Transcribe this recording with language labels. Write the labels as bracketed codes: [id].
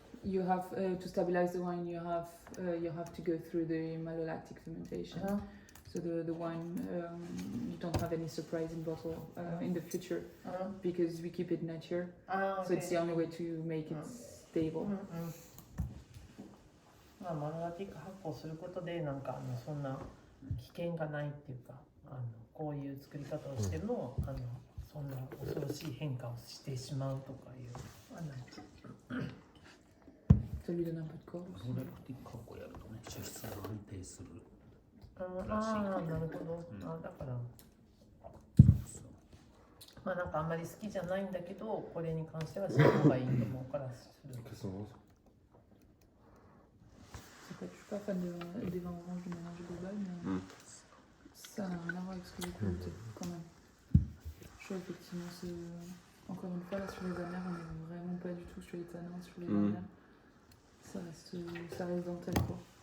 [en] you have to stabilize the wine. You have to go through the malolactic fermentation. So the wine, you don't have any surprise in bottle in the future because we keep it nature. So it's the only way to make it stable. [ja] まあマロラティック発酵することでなんかそんな危険がないっていうかこういう作り方をしてもそんな恐ろしい変化をしてしまうとかいう [fr] Ça lui donne un peu de corps. [ja] ローラクティック加工やるとね、脂質が安定する。なるほど。だからまあなんかあんまり好きじゃないんだけどこれに関してはした方がいいと思うからする。 [fr] Je suis pas fan des vins oranges de manière globale, mais ça n'a rien à voir avec ce que j'ai goûté quand même. Je trouve effectivement, encore une fois, là sur les amers, on est vraiment pas du tout sur les tanins, sur les amers. Ça reste dentel quoi.